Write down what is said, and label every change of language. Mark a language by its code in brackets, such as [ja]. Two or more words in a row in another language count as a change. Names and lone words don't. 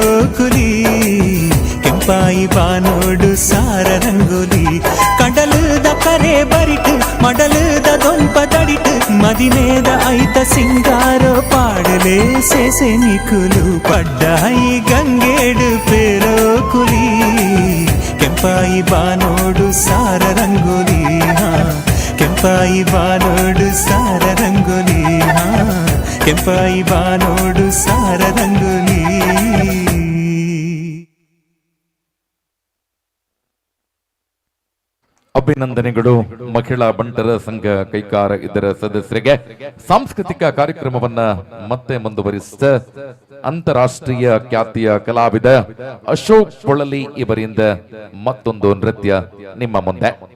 [tcy] ಕುಲಿ ಕೆಂಪಾಯಿ ಬಾನೋಡು ಸಾರ ರಂಗೋಲಿ ಕಡಲದ ಕರೆ ಬರಿಟ್ ಮಡಲದ ದೊಂಪ ದಡಿಟ್ ಮದಿನೇದ ಐತ ಸಿಂಗಾರೋ ಪಾಡಲೇ ಸೇಸೆ ನಿಕುಲು ಪಡ್ಡಾಯಿ ಗಂಗೇಡು ಪೇರೋ ಕುಲಿ ಕೆಂಪಾಯಿ ಬಾನೋಡು ಸಾರ ರಂಗೋಲಿ ಕೆಂಪಾಯಿ ಬಾನೋಡು ಸಾರ ರಂಗೋಲಿ ಕೆಂಪಾಯಿ ಬಾನೋಡು ಸಾರ ರಂಗೋಲಿ [kn] ಅಭಿನಂದನೆಗಳು ಮಹಿಳಾ ಬಂಟರ ಸಂಘ ಕೈಕಾರ ಇದರ ಸದಸ್ಯರಿಗೆ. ಸಾಂಸ್ಕೃತಿಕ ಕಾರ್ಯಕ್ರಮವನ್ನ ಮತ್ತೆ ಮುಂದುವರಿಸಿದ ಅಂತಾರಾಷ್ಟ್ರೀಯ ಖ್ಯಾತಿಯ ಕಲಾವಿದ ಅಶೋಕ್ ಪೊಳಲಿ ಇವರಿಂದ ಮತ್ತೊಂದು ನೃತ್ಯ ನಿಮ್ಮ ಮುಂದೆ.